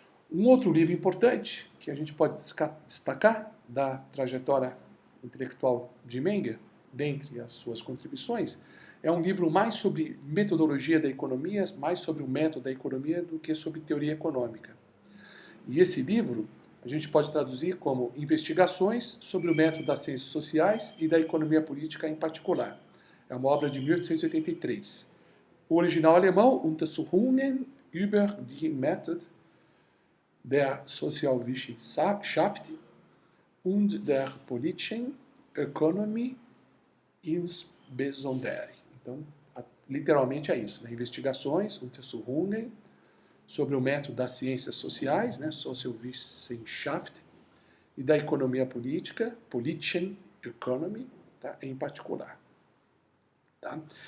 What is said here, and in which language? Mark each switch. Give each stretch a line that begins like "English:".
Portuguese: Um outro livro importante que a gente pode destacar da trajetória intelectual de Menger, dentre as suas contribuições, é um livro mais sobre metodologia da economia, mais sobre o método da economia do que sobre teoria econômica. E esse livro a gente pode traduzir como Investigações sobre o método das ciências sociais e da economia política em particular. É uma obra de 1883. O original alemão,
German: Untersuchungen über die Methode der Sozialwissenschaft und der politischen Ökonomie insbesondere.
Portuguese: Então, literalmente é isso, né? Investigações, Untersuchungen, sobre o método das ciências sociais, né? Sozialwissenschaft, e da economia política, Politischen Economy, tá? Em particular. Tá?